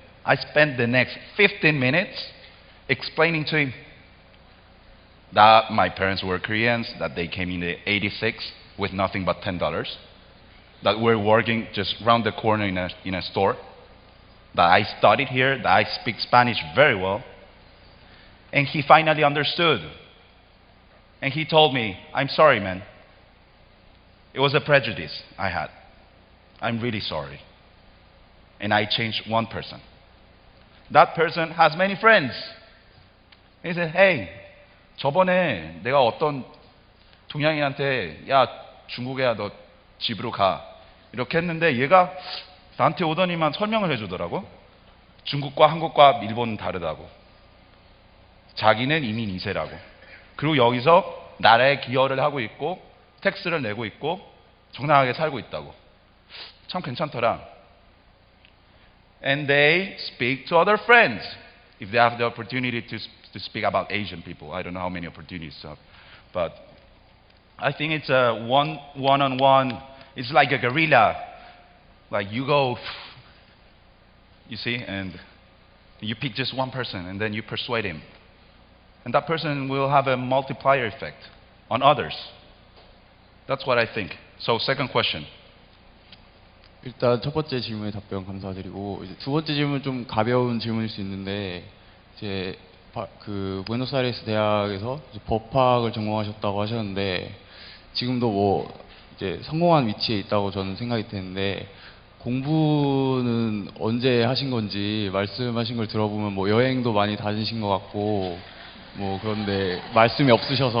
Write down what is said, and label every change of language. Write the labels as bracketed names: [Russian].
[English] I spent the next 15 minutes explaining to him that my parents were Koreans, that they came in the 86 with nothing but $10, that we're working just round the corner in a store, that I studied here, that I speak Spanish very well. And he finally understood. And he told me, I'm sorry, man. It was a prejudice I had. I'm really sorry. And I changed one person. That person has many friends. He said, hey, [Korean] 저번에 내가 어떤 동양인한테 야, 중국애야 너 집으로 가. 이렇게 했는데 얘가 나한테 오더니만 설명을 해주더라고. 중국과 한국과 일본은 다르다고. 자기는 이민 2세라고. 그리고 여기서 나라에 기여를 하고 있고 텍스를 내고 있고 정당하게 살고 있다고. 참 괜찮더라. [English] And they speak to other friends if they have the opportunity to speak about Asian people. I don't know how many opportunities, but I think it's a one-on-one. It's like a guerrilla. Like you go, you see, and you pick just one person and then you persuade him. And that person will have a multiplier effect on others. That's what I think. So second question. [Korean] 일단 첫 번째 질문에 답변 감사드리고 이제 두 번째 질문 좀 가벼운 질문일 수 있는데 이제 그 부에노스아이레스 대학에서 이제 법학을 전공하셨다고 하셨는데 지금도 뭐 이제 성공한 위치에 있다고 저는 생각이 드는데 공부는 언제 하신 건지 말씀하신 걸 들어보면 뭐 여행도 많이 다니신 것 같고 뭐 그런데 말씀이 없으셔서